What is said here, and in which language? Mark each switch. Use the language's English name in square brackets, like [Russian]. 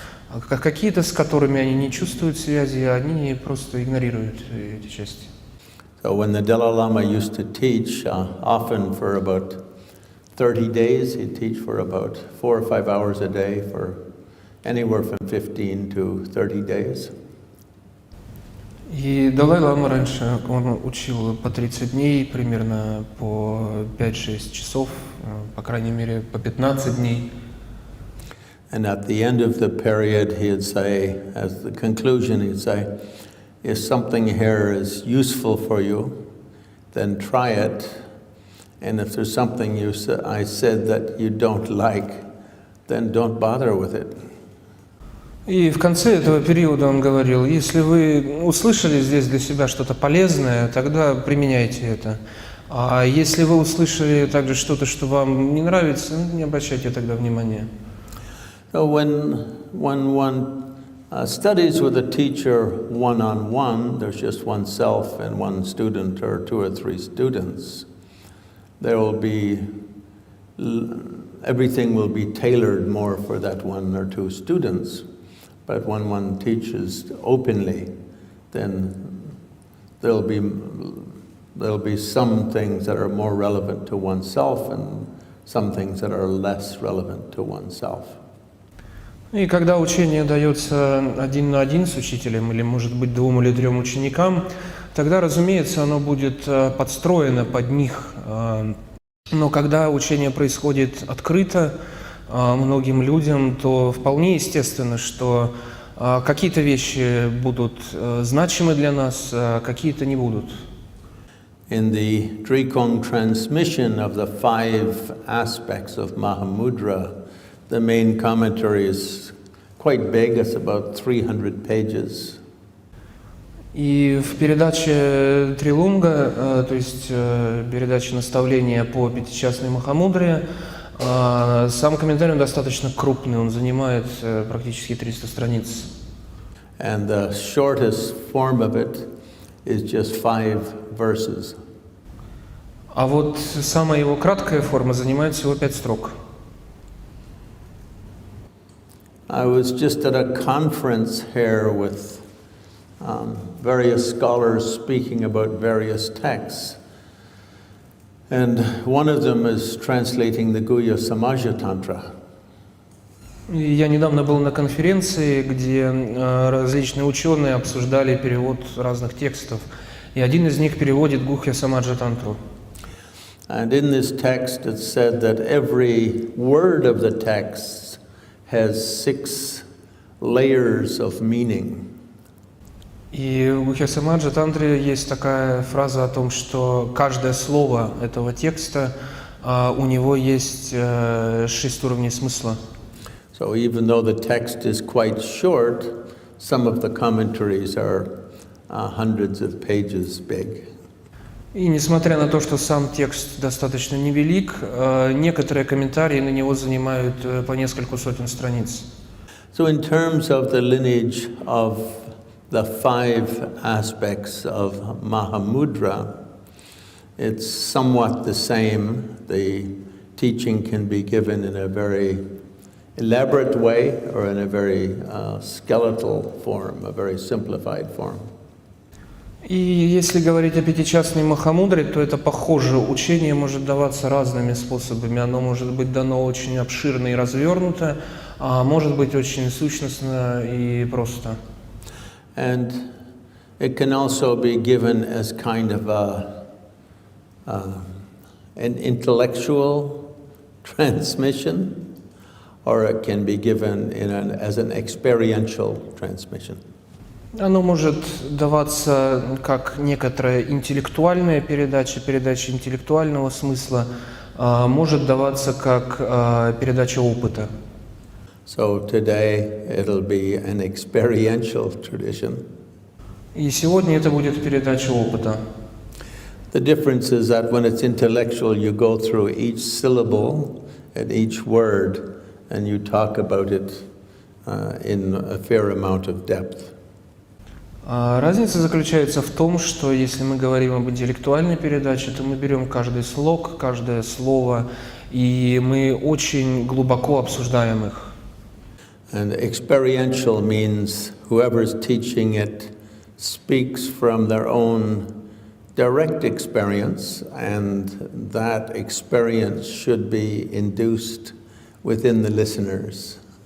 [Russian] А какие-то, с которыми они не чувствуют связи, они просто игнорируют эти части. [English] So when the Dalai-Lama used to teach, often for about 30 days, he'd teach for about 4 or 5 hours a day for anywhere from 15 to 30 days. [Russian] И Далай-Лама раньше, он учил по 30 дней, примерно по 5-6 часов, по крайней мере, по 15 дней. [English] And at the end of the period, he'd say, as the conclusion, he'd say, if something here is useful for you, then try it. And if there's something I said that you don't like, then don't bother with it. [Russian] И в конце этого периода он говорил, если вы услышали здесь для себя что-то полезное, тогда применяйте это. А если вы услышали также что-то, что вам не нравится, не обращайте тогда внимания. [English] So when one studies with a teacher one-on-one, there's just oneself and one student or 2 or 3 students, there will be, everything will be tailored more for that 1 or 2 students. But when one teaches openly, then there'll be some things that are more relevant to oneself and some things that are less relevant to oneself. [Russian] И когда учение дается 1 на 1 с учителем, или, может быть, 2 или 3 ученикам, тогда, разумеется, оно будет подстроено под них. Но когда учение происходит открыто многим людям, то вполне естественно, что какие-то вещи будут значимы для нас, а какие-то не будут. [English] In the Дрикунг transmission of the 5 aspects of Mahamudra, the main commentary is quite big, it's about 300 pages. [Russian] И в передаче Трилунга, то есть передаче наставления по Пятичастной Махамудре, сам комментарий достаточно крупный, он занимает практически 300 страниц. [English] And the shortest form of it is just 5 verses. [Russian] А вот самая его краткая форма занимает всего 5 строк. [English] I was just at a conference here with various scholars speaking about various texts. And one of them is translating the Guhya Samaja Tantra. [Russian] Я недавно был на конференции, где различные ученые обсуждали перевод разных текстов. И один из них переводит Гухья Самаджа Тантру. [English] And in this text it said that every word of the text has 6 layers of meaning. [Russian] И в Гухья Самаджа Тантре есть такая фраза о том, что каждое слово этого текста, у него есть 6 уровней смысла. [English] So even though the text is quite short, some of the commentaries are hundreds of pages big. [Russian] И несмотря на то, что сам текст достаточно невелик, некоторые комментарии на него занимают по несколько сотен страниц. [English] So in terms of the lineage of the 5 aspects of Mahamudra, it's somewhat the same. The teaching can be given in a very elaborate way or in a very skeletal form, a very simplified form. [Russian] И если говорить о пятичастной Махамудре, то это похоже. Учение может даваться разными способами. Оно может быть дано очень обширно и развернуто, а может быть очень сущностно и просто. [English] And it can also be given as kind of an intellectual transmission, or it can be given as an experiential transmission. [Russian] Оно может даваться как некоторая интеллектуальная передача, передача интеллектуального смысла, может даваться как передача опыта. [English] So today it'll be an experiential tradition. [Russian] И сегодня это будет передача опыта. [English] The difference is that when it's intellectual, you go through each syllable and each word, and you talk about it in a fair amount of depth. [Russian] Разница заключается в том, что если мы говорим об интеллектуальной передаче, то мы берем каждый слог, каждое слово, и мы очень глубоко обсуждаем их. [English] And experiential means whoever's teaching it speaks from their own direct experience, and that experience should be induced within the listeners.